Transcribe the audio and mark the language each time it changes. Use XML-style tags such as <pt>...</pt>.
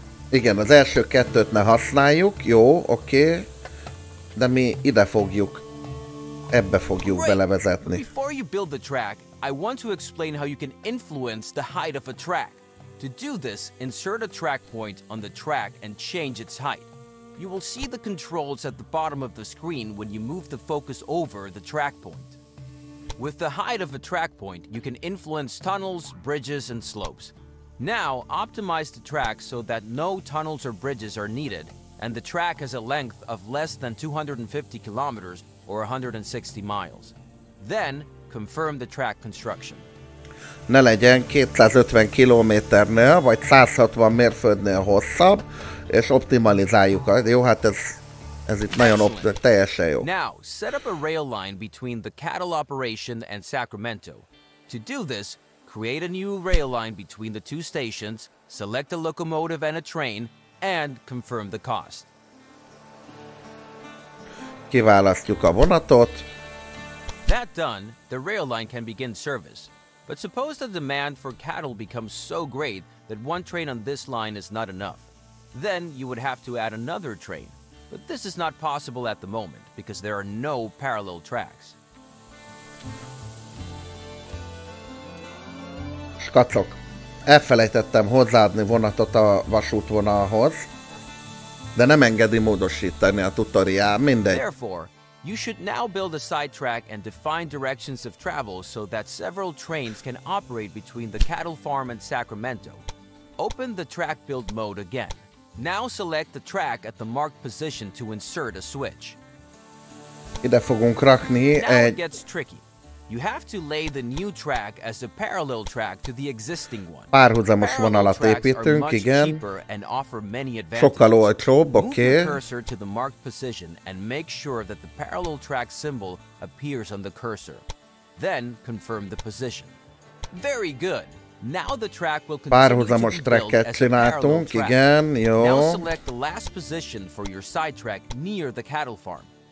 <hu>Igen, az első kettőt ne használjuk, jó, oké. De mi ide fogjuk, ebbe fogjuk belevezetni.</hu> <en>Before you build the track, I want to explain how you can influence the height of a track. To do this, insert a track point on the track and change its height. You will see the controls at the bottom of the screen when you move the focus over the track point. With the height of a track point, you can influence tunnels, bridges, and slopes. Now, optimize the track so that no tunnels or bridges are needed, and the track has a length of less than 250 kilometers or 160 miles. Then, confirm the track construction.</en> <hu>Ne legyen 250 kilométernél, vagy 160 mérföldnél hosszabb, és optimalizáljuk. Jó, hát ez itt nagyon teljesen jó.</hu> <en>Now, set up a rail line between the cattle operation and Sacramento. To do this, create a new rail line between the two stations, select a locomotive and a train, and confirm the cost.</en> <hu>Kiválasztjuk a vonatot.</hu> <en>That done, the rail line can begin service. But suppose the demand for cattle becomes so great that one train on this line is not enough. Then you would have to add another train. But this is not possible at the moment because there are no parallel tracks.</en> <hu>Skacok, elfelejtettem hozzáadni vonatot a vasútvonalhoz, de nem engedi módosítani a tutoriál, mindegy.</hu> <en>Therefore, you should now build a sidetrack and define directions of travel so that several trains can operate between the cattle farm and Sacramento. Open the track build mode again. Now select the track at the marked position to insert a switch.</en> <hu>Ide fogunk rakni</hu> <en>now it gets tricky. You have to lay the new track as a parallel track to the existing one.</en> <hu>Párhuzamos vonalat építünk, igen. Sokkal olcsóbb, oké.</hu> <en>Move the cursor to the marked position and make sure that the parallel track symbol appears on the cursor. Then confirm the position. Very good. Now the track will continue to be built as a parallel track.</en> <hu>Igen, jó.</hu> <en>Now select the last position for your sidetrack near the cattle farm.</en>